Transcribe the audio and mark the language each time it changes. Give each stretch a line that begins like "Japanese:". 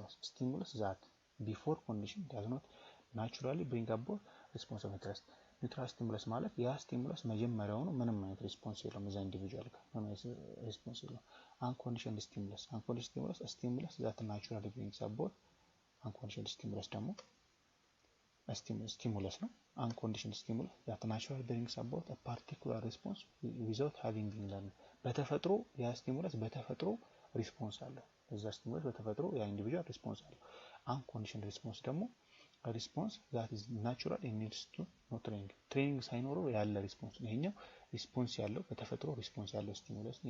English: Stimulus that before condition does not naturally bring about response of interest.
Amharic: neutral stimulus ማለት ያ stimulus መጀመሪያውኑ ምንም አይነት ሪስፖንስ የለውም እዛ ኢንዲቪጁዋል ጋር ምንም አይነት ሪስፖንስ የለውም.
English: unconditioned stimulus a stimulus that naturally brings about unconditioned stimulus
Amharic: ደግሞ stimulus ነው.
English: unconditioned stimulus that naturally brings about a particular response without having been learned.
Amharic: በተፈጥሮ ያ stimulus በተፈጥሮ ሪስፖንስ አለው እዛ ስቲሙለስ በተፈጥሮ ያ ኢንዲቪጁዋል ሪስፖንስ አለው.
English: unconditioned response ደግሞ ሪስፖንስ that is natural and needs to no training
Amharic: ሳይኖረው ያለ ሪስፖንስ ነው. ይሄኛው ሪስፖንስ ያለው በተፈጥሮ ሪስፖንስ ያለው ስቲሙለስ ነው.